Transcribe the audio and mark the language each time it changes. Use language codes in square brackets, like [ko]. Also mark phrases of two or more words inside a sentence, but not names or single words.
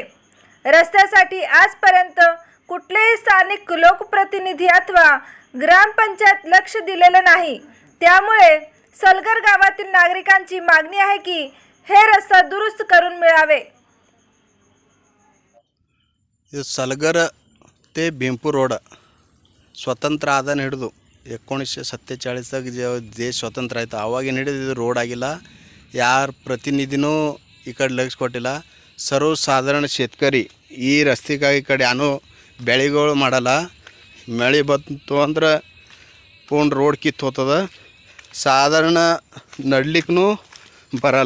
[mr] रस्त्यासाठी आजपर्यंत कुठलेही स्थानिक लोकप्रतिनिधी अथवा ग्रामपंचायत लक्ष दिलेलं नाही, त्यामुळे सलगर गावातील नागरिकांची मागणी आहे की हे रस्ता दुरुस्त करून मिळावे। सलगर ते भीमपूर रोड [kn] ಸ್ವತಂತ್ರ ಆದನ ಹಿಡಿದು 1947 जे ದೇಶ ಸ್ವತಂತ್ರ ಆಯಿತು ಆವಾಗಿನ ಹಿಡಿದು ಇದು ರೋಡ್ ಆಗಿಲ್ಲ। ಯಾರ ಪ್ರತಿನಿಧಿನೂ ಈ ಕಡೆ ಲಕ್ಷ ಕೊಟ್ಟಿಲ್ಲ। ಸರ್ವಸಾಧಾರಣ शेतकरी ಈ ರಸ್ತೆಗಾಗಿ ಕಡೆ ಯಾನೂ ಬೆಳೆಗಳು ಮಾಡಲ್ಲ। ಮಳೆ ಬಂತು ಅಂದ್ರೆ ಪೂರ್ಣ ರೋಡ್ ಕಿತ್ತು ಹೋಗ್ತದ, ಸಾಧಾರಣ ನಡ್ಲಿಕ್ಕೂ ಬರಲ್ಲ।